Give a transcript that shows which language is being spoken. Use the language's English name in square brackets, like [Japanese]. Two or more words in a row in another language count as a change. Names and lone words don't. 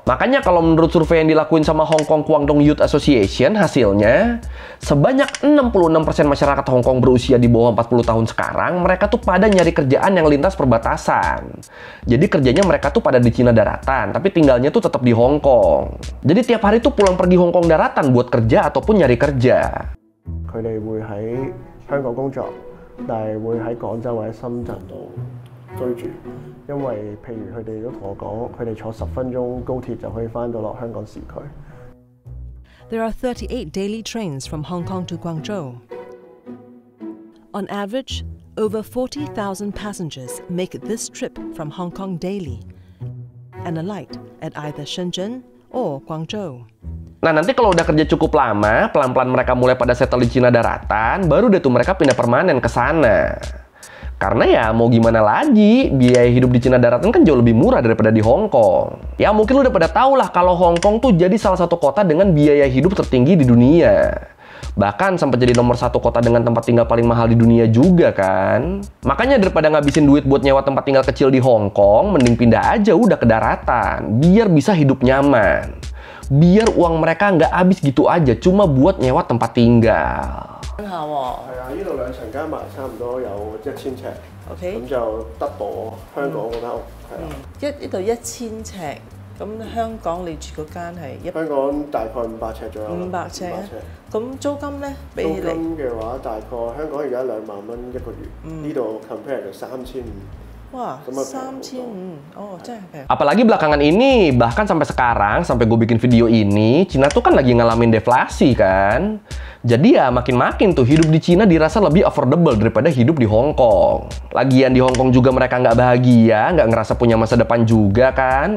[Indonesian] Makanya kalau menurut survei yang dilakuin sama Hong Kong Guangdong Youth Association, hasilnya sebanyak 66% masyarakat Hong Kong berusia di bawah 40 tahun sekarang, mereka tuh pada nyari kerjaan yang lintas perbatasan. Jadi kerjanya mereka tuh pada di Cina daratan, tapi tinggalnya tuh tetap di Hong Kong. Jadi tiap hari tuh pulang pergi Hong Kong daratan buat kerja ataupun nyari kerja. [Cantonese] 佢哋會喺香港工作，但係會喺廣州或者深圳度居住，因為譬如佢哋都同我講，佢哋坐10分鐘高鐵就可以返到落香港市區。 [English] There are 38 daily trains from Hong Kong to Guangzhou. On average, over 40,000 passengers make this trip from Hong Kong daily and alight at either Shenzhen or Guangzhou. [Indonesian] Nah, nanti kalau udah kerja cukup lama, pelan-pelan mereka mulai pada settle di Cina daratan, baru deh tuh mereka pindah permanen ke sana. Karena ya mau gimana lagi, biaya hidup di Cina daratan kan jauh lebih murah daripada di Hong Kong. Ya mungkin lu udah pada tau lah kalau Hong Kong tuh jadi salah satu kota dengan biaya hidup tertinggi di dunia. Bahkan sampai jadi nomor 1 kota dengan tempat tinggal paling mahal di dunia juga kan. Makanya daripada ngabisin duit buat nyewa tempat tinggal kecil di Hong Kong, mending pindah aja udah ke daratan, biar bisa hidup nyaman. Biar uang mereka nggak habis gitu aja cuma buat nyewa tempat tinggal. [Cantonese] 係啊，呢度2 兩層加埋差唔多有1000尺， OK，咁就 double 香港嗰間屋係啦。呢度1000尺，咁香港你住嗰間係香港大概500尺左右。 500尺啊，咁租金咧比起嚟？租金嘅話，大概香港而家2萬蚊一個月，呢度 compare 就3500。哇，3500，oh真係平。 [Indonesian] Apalagi belakangan ini, bahkan sampai sekarang, sampai gue bikin video ini, Cina tuh kan lagi ngalamin deflasi kan. Jadi ya makin-makin tuh hidup di Cina dirasa lebih affordable daripada hidup di Hong Kong. Lagian di Hong Kong juga mereka nggak bahagia, nggak ngerasa punya masa depan juga kan.